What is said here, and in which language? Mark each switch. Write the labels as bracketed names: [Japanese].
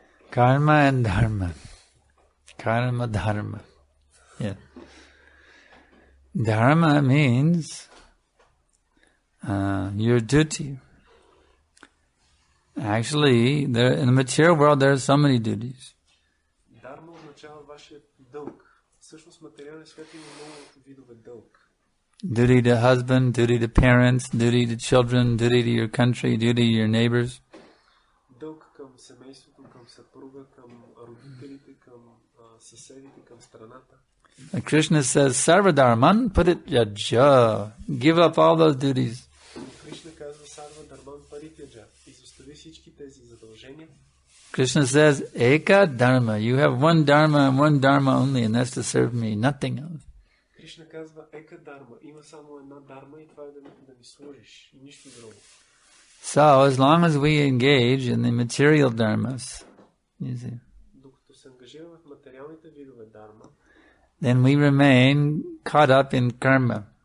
[English] Karma and dharma. Karma, dharma. Yeah. Dharma means your duty. Actually, in the material world, there are so many duties. [Bulgarian] Dharma означава вашия дълг. Всъщност в материалния свят има много видове дълг. [English] Duty to husband, duty to parents, duty to children, duty to your country, duty to your neighbors. [Bulgarian] Дълг към семейството, към съпруга, към родителите, към съседите, към страната. [English] Krishna says, [Sanskrit] Sarvadharman parityaja. [English] Give up all those duties. [Bulgarian] Кришна казва, [Sanskrit] Sarvadharman parityaja. [Bulgarian] Изостави всички тези задължения. [English] Krishna says, Eka dharma. You have one dharma and one dharma only, and that's to serve me, nothing else. [Bulgarian] Кришна казва, ека дарма. Има само една дарма и това е да ми служиш. И нищо друго. [English] So, as long as we engage in the material dharmas, you see, [Bulgarian] докато се ангажираме в материалните видове дарма, [English] then we remain caught up in karma.